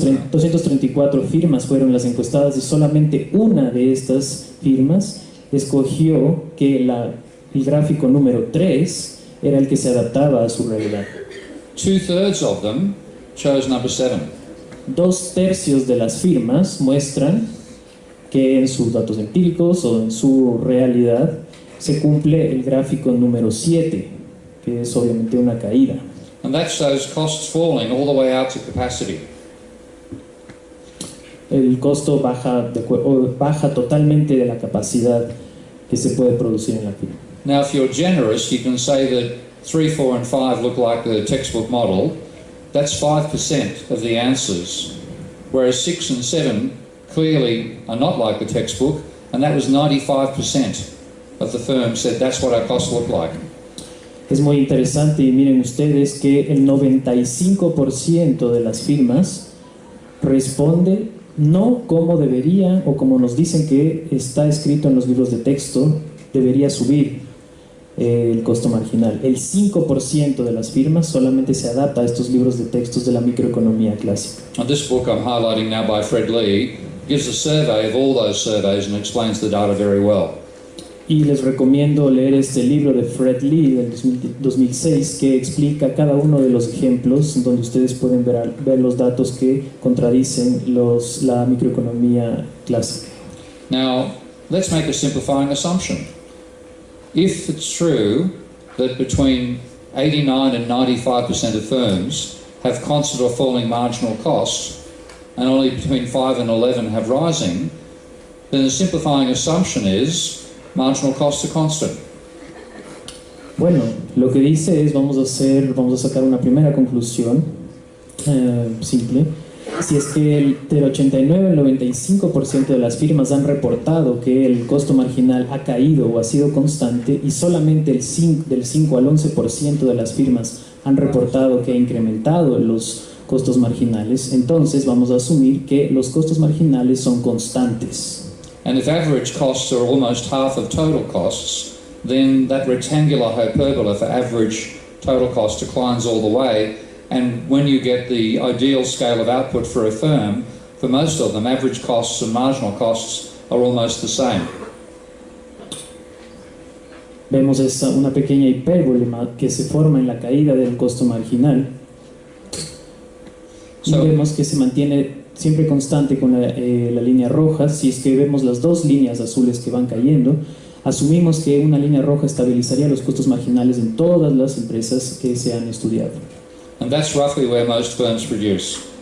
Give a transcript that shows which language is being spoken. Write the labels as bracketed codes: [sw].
[es] 234 firmas fueron las encuestadas y solamente una de estas firmas escogió que el gráfico número 3 era el que se adaptaba a su realidad. [en] 2/3 of them chose number 7. [es] 2/3 de las firmas muestran que en sus datos empíricos o en su realidad se cumple el gráfico número 7, que es obviamente una caída. [en] And that shows costs falling all the way out to capacity. [es] El costo baja totalmente de la capacidad que se puede producir en la firma. [en] Now, if you're generous, you can say that 3, 4 and 5 look like the textbook model. That's 5% of the answers, whereas 6 and 7 clearly are not like the textbook, and that was 95% of the firms said that's what our costs look like. [es] Es muy interesante y miren ustedes que el 95% de las firmas responde no como debería o como nos dicen que está escrito en los libros de texto debería subir el costo marginal. El 5% de las firmas solamente se adapta a estos libros de textos de la microeconomía clásica. [en] And this book I'm highlighting now by Fred Lee gives a survey of all those surveys and explains the data very well. [es] Y les recomiendo leer este libro de Fred Lee del 2006 que explica cada uno de los ejemplos donde ustedes pueden ver los datos que contradicen la microeconomía clásica. [en] Now, let's make a simplifying assumption. If it's true that between 89 and 95% of firms have constant or falling marginal costs and only between 5 and 11 have rising, then the simplifying assumption is marginal costs are constant. [es] Bueno, lo que dice es, vamos a sacar una primera conclusión simple. Si es que del 89 al 95% de las firmas han reportado que el costo marginal ha caído o ha sido constante, y solamente del 5 al 11% de las firmas han reportado que ha incrementado los costos marginales, entonces vamos a asumir que los costos marginales son constantes. [en] And if average costs are almost half of total costs, then that rectangular hyperbola for average total cost declines all the way. And when you get the ideal scale of output for a firm, for most of them, average costs and marginal costs are almost the same. [es] Vemos una pequeña hipérbole que se forma en la caída del costo marginal. Y vemos que se mantiene siempre constante con la línea roja. Si es que vemos las dos líneas azules que van cayendo, asumimos que una línea roja estabilizaría los costos marginales en todas las empresas que se han estudiado. [en] And that's roughly where most firms produce.